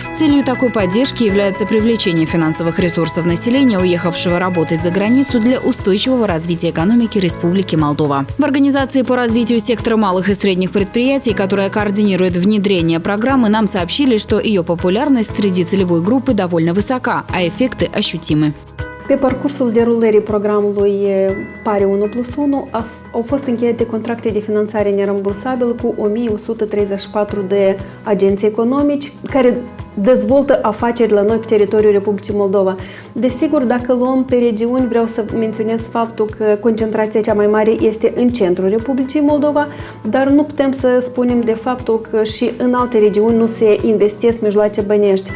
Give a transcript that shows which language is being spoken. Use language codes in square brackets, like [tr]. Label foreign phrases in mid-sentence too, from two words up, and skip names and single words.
[ru] Целью такой поддержки является привлечение финансовых ресурсов населения, уехавшего работать за границу, для устойчивого развития экономики Республики Молдова. В Организации по развитию сектора малых и средних предприятий, которая координирует внедрение программы, нам сообщили, что ее популярность среди целевой группы довольно высока, а эффекты ощутимы. [ro] Pe parcursul derulării programului PARI 1+1 au fost încheiate contracte de finanțare nerambursabilă cu 1134 de agenți economici care dezvoltă afaceri la noi pe teritoriul Republicii Moldova. Desigur, dacă luăm pe regiuni, vreau să menționez faptul că concentrația cea mai mare este în centrul Republicii Moldova, dar nu putem să spunem de faptul că și în alte regiuni nu se investesc mijloace bănești.